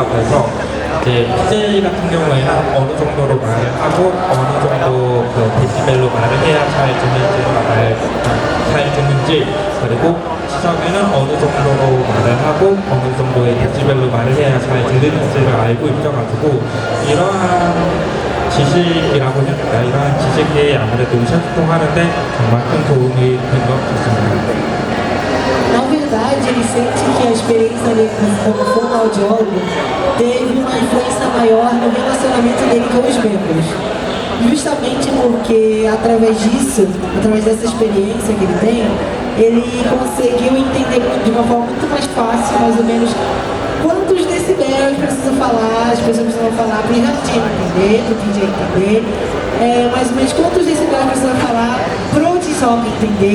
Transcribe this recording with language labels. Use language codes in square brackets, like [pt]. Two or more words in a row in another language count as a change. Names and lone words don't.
[ko] 그래서 이제 PJ 같은 경우에는 어느 정도로 말을 하고 어느 정도 그 데시벨로 말을 해야 잘 듣는지, 그리고 시청에는 어느 정도로 말을 하고 어느 정도의 데시벨로 말을 해야 잘 들리는지를 알고 있어가지고 이러한 지식이라고 해야 될까? 이러한 지식이 아무래도 의사소통하는데 정말 큰 도움이 된 것 같습니다. [pt] Na verdade, ele sente que a experiência dele como fonoaudiólogo teve uma influência maior no relacionamento dele com os membros. Justamente porque, através disso, através dessa experiência que ele tem, ele conseguiu entender de uma forma muito mais fácil, mais ou menos, quantos decibéis precisam falar, as pessoas precisam falar para o Randy entender, para o DJ entender, mais ou menos quantos decibéis precisam falar para o Jisung entender.